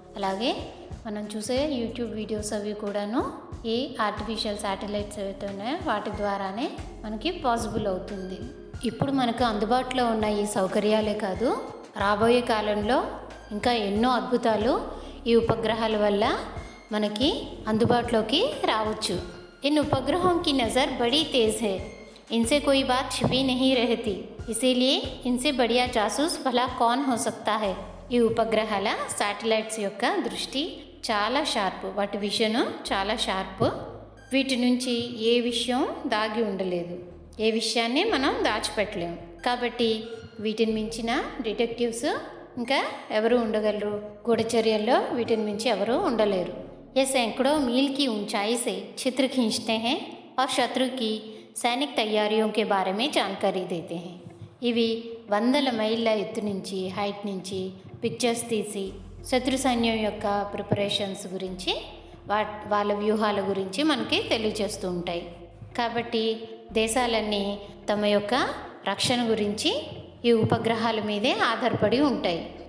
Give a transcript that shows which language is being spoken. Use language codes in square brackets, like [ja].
[te] అలాగే మనం చూసే యూట్యూబ్ వీడియోస్ అవి కూడాను ఈ ఆర్టిఫిషియల్ శాటిలైట్స్ ఏవైతే ఉన్నాయో వాటి ద్వారానే మనకి పాసిబుల్ అవుతుంది. ఇప్పుడు మనకు అందుబాటులో ఉన్న ఈ సౌకర్యాలే కాదు, రాబోయే కాలంలో ఇంకా ఎన్నో అద్భుతాలు ఈ ఉపగ్రహాల వల్ల మనకి అందుబాటులోకి రావచ్చు. [hi] इन उपग्रहों की नज़र बड़ी तेज़ है, इनसे कोई बात छिपी नहीं रहती, इसीलिए इनसे बढ़िया जासूस भला कौन हो सकता है. [te] ఈ ఉపగ్రహాల శాటిలైట్స్ యొక్క దృష్టి చాలా షార్ప్, వాటి విజన్ చాలా షార్ప్. వీటి నుంచి ఏ విషయం దాగి ఉండలేదు, ఏ విషయాన్ని మనం దాచిపెట్టలేము. కాబట్టి వీటిని మించిన డిటెక్టివ్స్ ఇంకా ఎవరు ఉండగలరు? గూఢచర్యల్లో వీటిని మించి ఎవరు ఉండలేరు. [hi] ये सैकड़ों मील की ऊंचाई से चित्र खींचते हैं और शत्रु की सैनिक तैयारियों के बारे में जानकारी देते हैं. [te] ఇవి వందల మైళ్ళ ఎత్తు నుంచి, హైట్ నుంచి పిక్చర్స్ తీసి శత్రు సైన్యం యొక్క ప్రిపరేషన్స్ గురించి, వాళ్ళ వ్యూహాల గురించి మనకి తెలియజేస్తూ ఉంటాయి. కాబట్టి దేశాలన్నీ తమ యొక్క రక్షణ గురించి ఈ ఉపగ్రహాల మీదే ఆధారపడి ఉంటాయి.